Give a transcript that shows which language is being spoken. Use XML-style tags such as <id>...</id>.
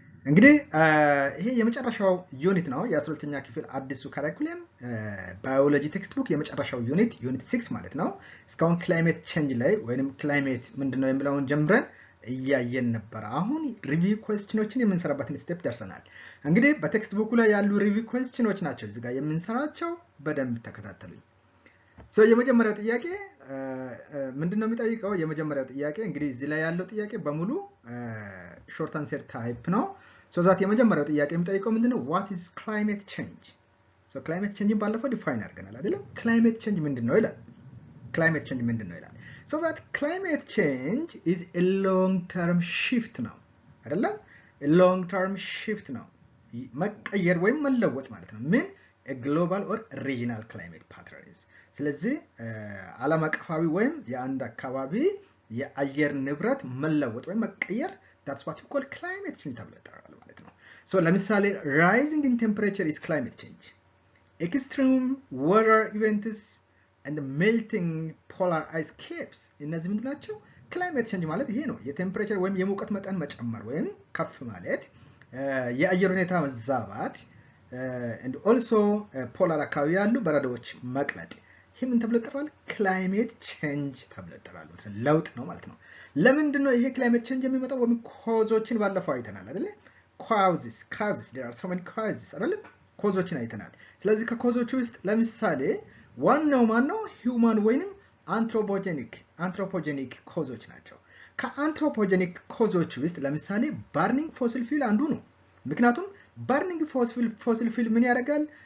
<am>እንግዲህ ይሄ የመጨረሻው ዩኒት ነው የ12ኛ ክፍል አዲሱ ካሪኩለም ባዮሎጂ ቴክስት ቡክ የመጨረሻው ዩኒት 6 ማለት ነው። እስካሁን ክላይሜት ቼንጅ ላይ ወይንም ክላይሜት ምንድነው የሚለውን ጀምረን እያየን ነበር። አሁን ሪቪው ኩዌስችኖችን የምንሰራበትን ስቴፕ ደርሰናል። እንግዲህ በቴክስት ቡኩ ላይ ያሉ ሪቪው ኩዌስችኖች ናቸው እዚህ ጋር የምንሰራቸው። በደንብ ተከታተሉኝ። የመጀመሪያው ጥያቄ ምንድነው የሚጠይቀው? የመጀመሪያው ጥያቄ እንግዲህ እዚህ ላይ ያለው ጥያቄ በሙሉ ሾርት አንሰር ታይፕ ነው። ዛት የመጀመሪያው ጥያቄ የሚጠይቀው ምንድነው?</am> <en>what is climate change? climate change</en> <am>ባለፈው ዲፋይን አድርገናል አይደል?</am> <en>climate change</en> <am>ምንድነው ይላል።</am> <en>climate change ምንድነው ይላል። So that climate change is a long-term shift now.</en> <am>አይደለም?</am> <en>a long-term shift now.</en> <am>መቀየር ወይም መለወጥ ማለት ነው። ምን?</am> <en>a global or regional climate patterns.</en> <am>ስለዚህ ዓለም አቀፋዊ ወይም የአንድ አካባቢ የአየር ንብረት መለወጥ ወይም መቀየር</am> <en>that's what we call climate change</en> <am>ተብሎ ይጠራል ማለት ነው። ለምሳሌ</am> <en>rising in temperature is climate change. Extreme weather events and melting polar ice caps</en> <am>እነዚህ ምንድን ናቸው? ክላይሜት ቼንጅ ማለት ይሄ ነው። የቴምፕሬቸር ወይም የሙቀት መጠን መጨመር ወይም ከፍ ማለት፣ የአየር ሁኔታ መዛባት and also ፖላር አካባቢ ያሉ በረዶዎች መቅለጥ፣ ይሄ ምን ተብሎ ይጠራል? ክላይሜት ቼንጅ ተብሎ ይጠራል ማለት ነው። ለውጥ ነው ማለት ነው። ለምንድን ነው ይሄ ክላይሜት ቼንጅ የሚመጣው? ወይም ኮዞችን ባለፈው አይተናል አይደል?</am> <en>causes there are so many causes አይደል?</en> <am>ኮዞችን አይተናል። ስለዚህ ከኮዞቹ ውስጥ ለምሳሌ ዋናው ማን ነው? ሂውማን ወይንም አንትሮፖጀኒክ ኮዞች ናቸው። ከአንትሮፖጀኒክ ኮዞች ውስጥ ለምሳሌ ባርኒንግ ፎሲል ፊል አንዱ ነው። ምክንያቱም ባርኒንግ ፎሲል ፊል ምን ያደርጋል?</am>